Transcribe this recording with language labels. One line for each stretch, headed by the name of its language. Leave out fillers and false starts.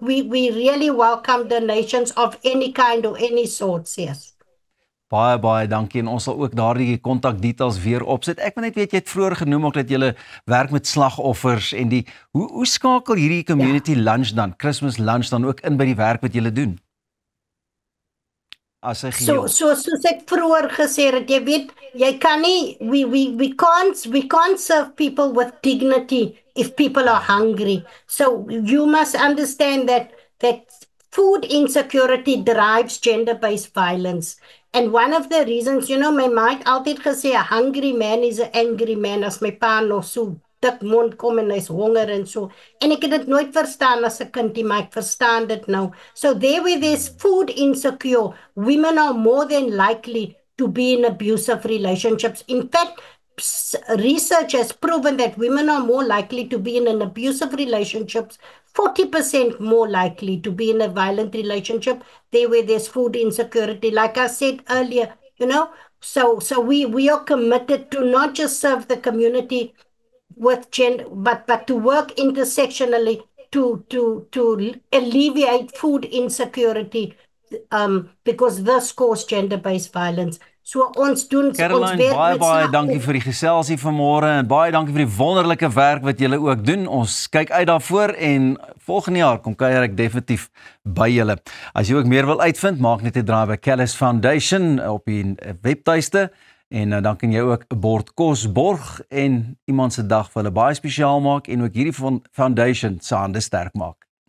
English: We really welcome donations of any kind or any sort, yes.
Afrikaans: Baie dankie en ons sal ook daardie kontakdetails weer opsit. Ek wil net weet, jy het vroeër genoem ook dat jy werk met slagoffers en hoe skakel hierdie community lunch dan, Christmas lunch dan ook in by die werk wat jy doen? As 'n geheel. Soos ek vroeër gesê het, jy weet, jy kan nie,
English: we can't serve people with dignity if people are hungry. So you must understand that food insecurity drives gender-based violence. And one of the reasons,
Afrikaans: my ma het altyd gesê,
English: a hungry man is an angry man,
Afrikaans: as my pa nog so dik mond kom en hy's honger en so. En ek het dit nooit verstaan as 'n kindie, maar ek verstaan dit nou.
English: So there where there's food insecure, women are more than likely to be in abusive relationships. In fact, research has proven that women are more likely to be in an abusive relationships, 40% more likely to be in a violent relationship there where there's food insecurity. Like I said earlier, so we are committed to not just serve the community with gender, but to work intersectionally to alleviate food insecurity, because this causes gender-based violence.
Afrikaans: So ons doen Caroline, baie dankie vir die geselsie vanmôre en baie dankie vir die wonderlike werk wat julle ook doen. Ons kyk uit daarvoor en volgende jaar kom kuier ek definitief by julle. As jy ook meer wil uitvind, maak net 'n draai by Callis Foundation op die webtuiste en dan kan jy ook 'n bord kos borg en iemand se dag vir hulle baie spesiaal maak en ook hierdie foundation se hande sterk maak.